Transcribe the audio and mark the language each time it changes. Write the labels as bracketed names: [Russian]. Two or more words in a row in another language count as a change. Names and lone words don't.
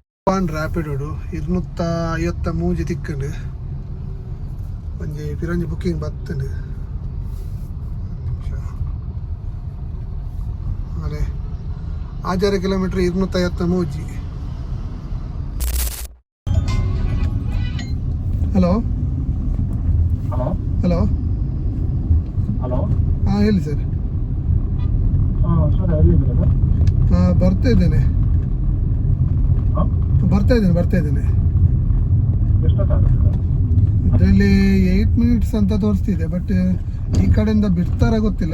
[Tulu] ಪಾಂಡ್ ರ್ಯಾಪಿಡೋಡು 253 ತಿಕ್ಕಂಡು ಒಂಜಿ ಪಿರಂಜಿ ಬುಕ್ಕಿಂಗ್ ಬತ್ತಂಡು ಅರೆ 1000 ಕಿಲೋಮೀಟರ್ 253. [Kannada] ಹಲೋ ಹಲೋ ಹಲೋ ಹಲೋ ಹಾಂ ಹೇಳಿ ಸರ್. ಸರ್ ಎಲ್ಲಿದ್ದೀರಾ ಸರ್? ಹಾಂ ಬರ್ತಾ ಇದ್ದೇನೆ. ಎಷ್ಟೊತ್ತಾಗುತ್ತೆ? ಇದರಲ್ಲಿ 8 ಮಿನಿಟ್ಸ್ ಅಂತ ತೋರಿಸ್ತಿದೆ, ಬಟ್ ಈ ಕಡೆಯಿಂದ ಬಿಡ್ತಾರ ಗೊತ್ತಿಲ್ಲ.